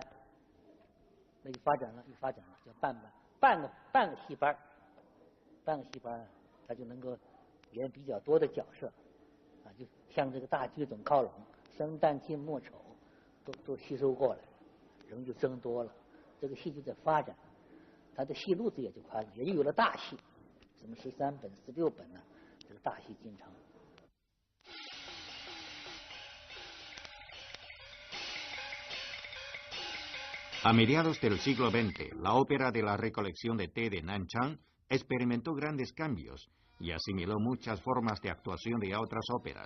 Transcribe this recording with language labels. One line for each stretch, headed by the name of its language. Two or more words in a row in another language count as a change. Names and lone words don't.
Chinese: 那就发展了，叫半个戏班，他就能够演比较多的角色，啊，就向这个大剧种靠拢，生旦净末丑都吸收过来，人就增多了。这个戏就在发展，它的戏路子也就宽了，也就有了大戏，什么13本、16本呢，这个大戏进城。
Spanish: A mediados del siglo XX, la ópera de la Recolección de Té de Nanchang experimentó grandes cambios y asimiló muchas formas de actuación de otras óperas.